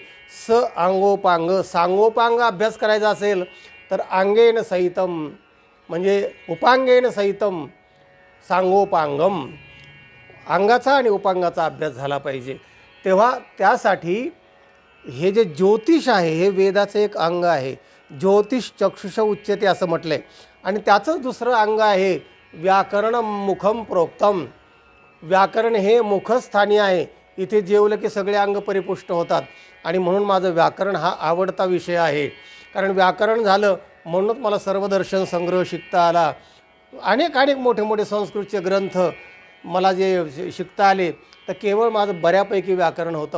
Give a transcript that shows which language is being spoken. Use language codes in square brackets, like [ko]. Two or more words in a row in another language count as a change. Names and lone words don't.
[mr] अंगोपांग, सांगोपांग अभ्यास करायचा असेल तर [sa] अंगेन सहितम [mr] म्हणजे [sa] उपांगेन सहितम सांगोपांगम, [mr] अंगाचा आणि उपांगाचा अभ्यास झाला पाहिजे. तेव्हा त्यासाठी हे जे ज्योतिष आहे हे वेदाचं एक अंग आहे. [sa] ज्योतिष चक्षुष उच्यते [mr] असं म्हटलं आहे. आणि त्याचंच दुसरं अंग आहे [sa] व्याकरण मुखम प्रोक्तम. [mr] व्याकरण हे मुखस्थानी आहे. इथे जेवलं की सगळे अंग परिपुष्ट होतात. आणि म्हणून माझं व्याकरण हा आवडता विषय आहे. कारण व्याकरण झालं म्हणूनच मला सर्वदर्शन संग्रह शिकता आला. अनेक मोठे मोठे संस्कृतचे ग्रंथ मला जे शिकता आले तर केवळ माझं बऱ्यापैकी व्याकरण होतं.